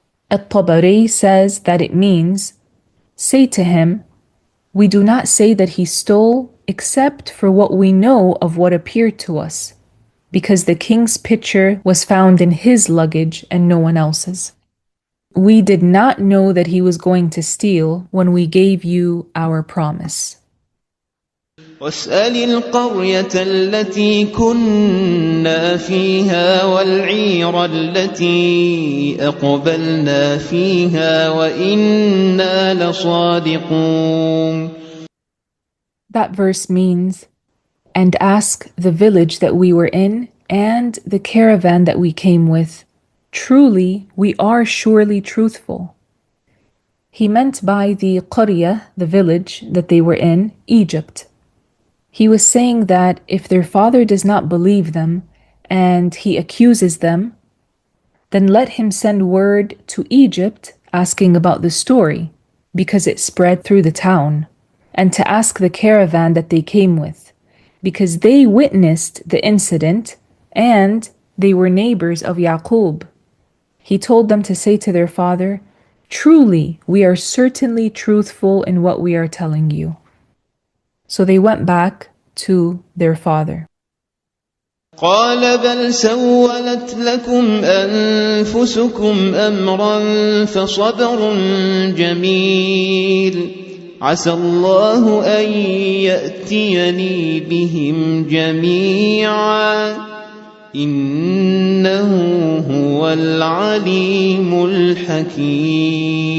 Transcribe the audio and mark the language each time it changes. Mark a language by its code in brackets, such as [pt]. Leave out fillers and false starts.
[en] At-Tabari says that it means, say to him, "We do not say that he stole except for what we know of what appeared to us, because the king's pitcher was found in his luggage and no one else's. We did not know that he was going to steal when we gave you our promise." [ar] واسأل القرية التي كنا فيها والعير التي أقبلنا فيها وإنا لصادقون. [en] That verse means, "And ask the village that we were in and the caravan that we came with. Truly, we are surely truthful." He meant by the Qarya, the village that they were in, Egypt. He was saying that if their father does not believe them and he accuses them, then let him send word to Egypt asking about the story, because it spread through the town, and to ask the caravan that they came with, because they witnessed the incident and they were neighbors of Yaqub. He told them to say to their father, "Truly, we are certainly truthful in what we are telling you." So they went back to their father. [ar] قال بل سولت لكم أنفسكم أمرا فصبر جميل عسى الله أن يأتيني بهم جميعا إنه هو العليم الحكيم.